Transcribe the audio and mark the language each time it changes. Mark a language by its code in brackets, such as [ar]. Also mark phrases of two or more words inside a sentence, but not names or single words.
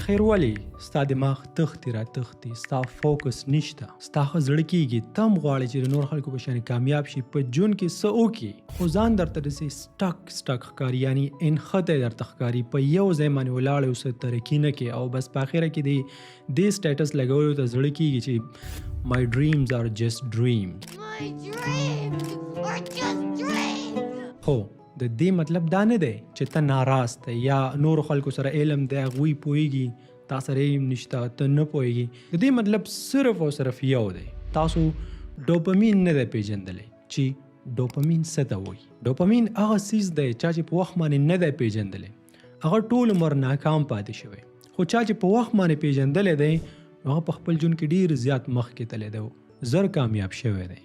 [ps] اخر ولې ستا دماغ تښتي را تښتي، ستا فوکس نشته، ستا ښه زړه کېږي، ته هم غواړې چې د نور خلکو په شانې کامیاب شي، په ژوند کې څه وکړي، خو ځان درته داسې سټک ښکاري، یعنی انښتی درته ښکاري، په یو ځای باندې ولاړ یې اوس ترقي نه کوې او بس په اخره کې دې سټیټس لګولو ته زړه کېږي چې [en] My dreams are just dreams. My dreams are just dreams. [ps] خو د دې مطلب دا نه دی چې ته ناراض یا نور خلکو سره علم دی، هغوی پوهیږي، تا سره علم نشته، ته نه پوهیږي. د دې مطلب صرف او صرف یو دی، تاسو ډوپامین نه دی پیژندلی چې ډوپامین څه ته وایي. ډوپامین هغه څیز دی چا چې په وخت باندې نه دی پیژندلی، هغه ټول عمر ناکام پاتې شوی، خو چا چې په وخت باندې پیژندلی دی هغه په خپل ژوند کې ډیر زیات مخکې تللی دی، زر کامیاب شوی دی.